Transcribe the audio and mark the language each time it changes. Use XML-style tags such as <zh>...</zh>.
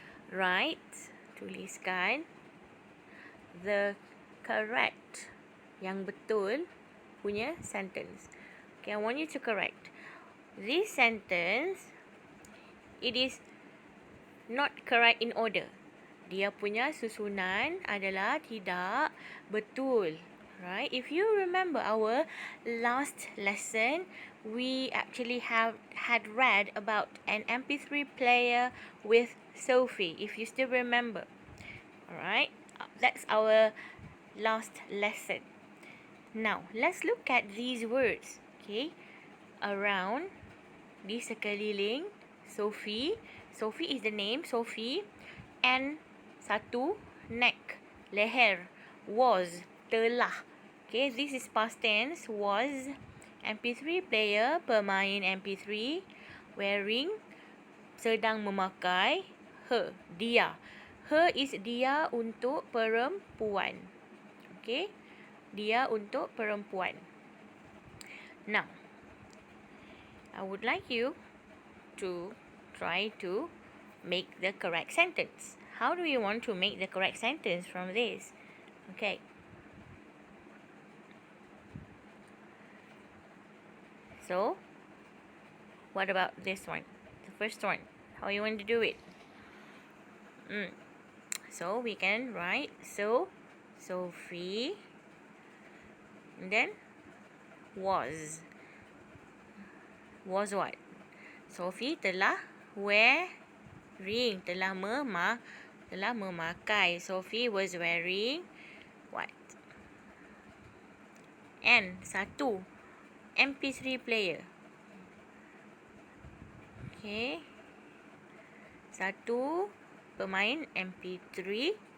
<ms>Right, tuliskan</ms> <en>the correct,</en> <ms>yang betul punya sentence.</ms> <en>Okay, I want you to correct this sentence. It is not correct in order.</en> <ms>Dia punya susunan adalah tidak betul.</ms> <en>Right? If you remember our last lesson, we actually had read about an MP3 player with Sophie, if you still remember. Alright? That's our last lesson. Now, let's look at these words. Okay? Around,</en> <ms>di sekeliling,</ms> <en>Sophie. Sophie is the name, Sophie. And satu, neck, leher, was, telah. Okay, this is past tense, was. MP3 player, pemain MP3.</en> <ms>Wearing, sedang memakai. Her, dia. Her is dia untuk perempuan. Okay, dia untuk perempuan.</ms> <en>Now, I would like you to try to make the correct sentence. How do you want to make the correct sentence from this? Okay. So, what about this one? The first one. How you want to do it? So, we can write, so, Sophie, and then, was. Was what?</en> <ms>Sophie telah wearing, telah memakai.</ms> <en>Sophie was wearing what? And satu, MP3 player.</en> <ms>Okay. Satu, pemain MP3.</ms>